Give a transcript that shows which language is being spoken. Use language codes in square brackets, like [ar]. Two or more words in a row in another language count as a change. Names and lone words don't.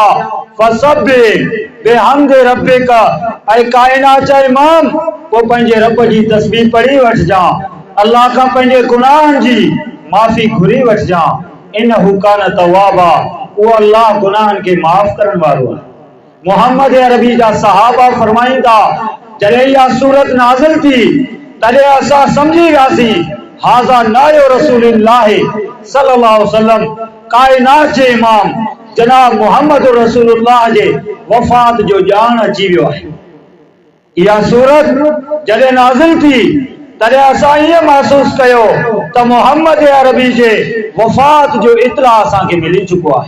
[ar] فسبح بحمد ربك, [sd] ऐं काइनात जा इमाम पोइ पंहिंजे रब जी तस्बीह पढ़ी वठिजां, अल्लाह खां पंहिंजे गुनाहनि जी माफ़ी घुरी वठिजां। [ar] إنه كان توابا, [sd] उहो अल्लाह गुनाहनि खे माफ़ करण वारो आहे। मोहम्मद अरबी जा सहाबा फरमाईंदा जॾहिं इहा सूरत नाज़िल थी तॾहिं असां समझी वियासीं [ar] هذا نعي رسول الله صلى الله عليه وسلم [sd] काइनात जे इमाम जनाब मोहम्मद रसूलुल्लाह जे वफ़ात जो ॼाण अची वियो आहे। इहा सूरत जॾहिं नाज़िल थी तॾहिं असां ईअं महसूस कयो त मोहम्मद अरबी जे वफ़ात जो इतला असांखे मिली चुको आहे।